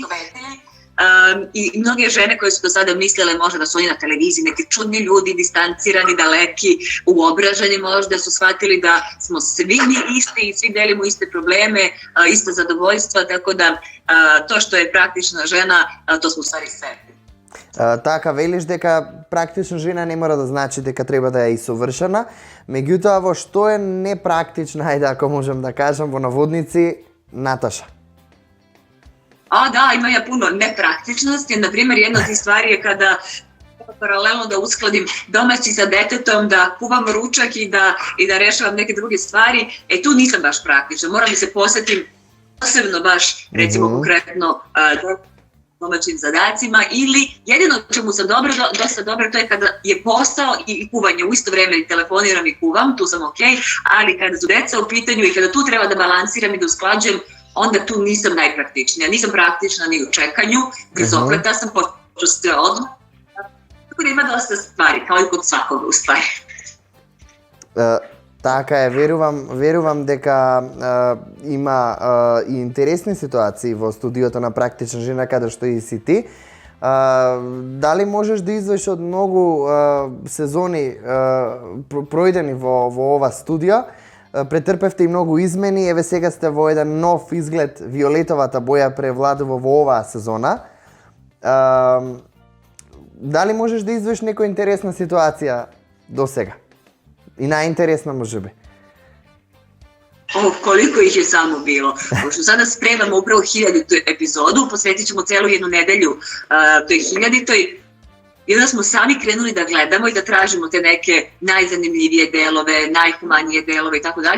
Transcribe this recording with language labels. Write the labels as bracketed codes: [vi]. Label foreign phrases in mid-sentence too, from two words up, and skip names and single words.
[sr] I mnoge žene koje su do sada mislile možda da su oni na televiziji neki čudni ljudi, distancirani, daleki, uobraženi možda su shvatili da smo svi mi isti i svi delimo iste probleme, ista zadovoljstva, tako da to što je praktična žena, to smo u stvari sebi. [mk] Така, велиш дека практична жена не мора да значи дека треба да е и совршена, меѓутоа во што е непрактична, ајде ако можем да кажам во наводници, Наташа? [sr] Da, ima ja puno nepraktičnosti. Naprimjer, jedna od tih stvari je kada paralelno da uskladim domaći sa detetom, da kuvam ručak i da rešavam neke druge stvari. Tu nisam baš praktična. Moram da se posvetim posebno baš, recimo konkretno domaćim zadacima ili jedino čemu sam dosta dobra, to je kada je posao i kuvanje u isto vreme, telefoniram i kuvam, tu sam okej, ali kada su deca u pitanju i kada tu treba da balansiram i da usklađujem, onda tu nisam najpraktičnija. Nisam praktična ni u čekanju, brzopleta sam, poču sve odmah. Tako da ima dosta stvari, kao i kod svakoga u stvari. [mk] Така е, верувам дека има и интересни ситуации во студиото на Практична жена, каде што и си ти. Дали можеш да извоиш од многу сезони пројдени во ова студио? Претрпевте и многу измени, еве сега сте во еден нов изглед, виолетовата боја превладува во оваа сезона. Дали можеш да извоиш некоја интересна ситуација до сега? И најинтересна можеби? [sr] Koliko ih je samo bilo. Pošto sada spremamo upravo 1000-tu epizodu, posvetit ćemo celu jednu nedelju toj 1000-toj. I onda smo sami krenuli da gledamo i da tražimo te neke najzanimljivije delove, najhumanije delove i tako dalje.